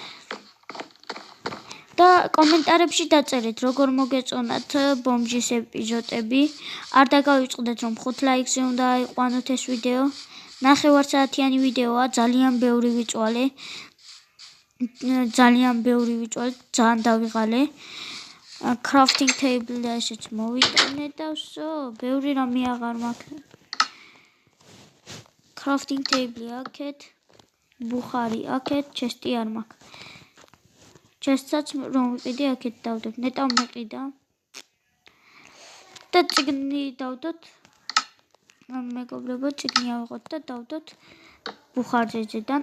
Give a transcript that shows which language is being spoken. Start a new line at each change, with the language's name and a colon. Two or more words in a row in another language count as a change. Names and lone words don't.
Georgian: და კომენტარებში დაწერეთ, როგორ მოგეწონათ ბომჯის ეპიზოდები. არ დაგავიწყდეთ, რომ 5 ლაიქზე უნდა აიყვანოთ ეს ვიდეო. 9 საათიანი ვიდეოა, ძალიან ბევრი ვიწვალე. ძალიან დავიღალე.
English: crafting table
Georgian: და ესეც მოვიტანე და ვსო, ბევრი რამე აღარ მაქვს.
English: crafting table
Georgian: აქეთ, ბუხარი აქეთ, chest-ი არ მაქვს. chest-საც რომ ვიყიდი აქეთ დავდებ. ნეტავ მეყიდა. და წიგნი დავდოთ. მეგობრებო, წიგნი ავიღოთ და დავდოთ ბუხარზე ზედან.